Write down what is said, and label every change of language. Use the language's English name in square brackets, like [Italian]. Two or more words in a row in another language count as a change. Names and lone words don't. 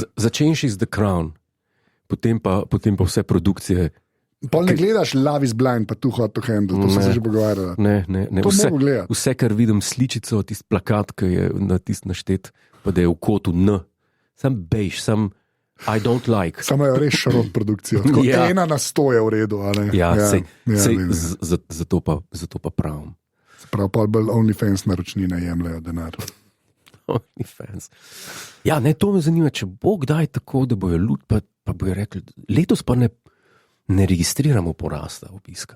[Slovenian] Začenši z The Crown, potem pa vse produkcije. Pol ne gledaš Love is Blind, pa tu Hot to Handle, to sem se že pogovarjal. Ne. To mogo gledati. Vse, kar vidim, sličico, tisti plakat, ki je na tist naštet, pa da je v kotu N. Sam bejš, sam [English] I don't like. [Slovenian] Samo je res šarot produkcijo. Tako 1 na 100 je v redu, a ne? Ja, zato pa pravim. Prav pa bolj OnlyFans naročnine jemljajo denar. OnlyFans. Ja, ne, to me zanima, če bo kdaj tako, da bojo ljud, pa bojo rekli, letos pa ne registriramo porasta obiska.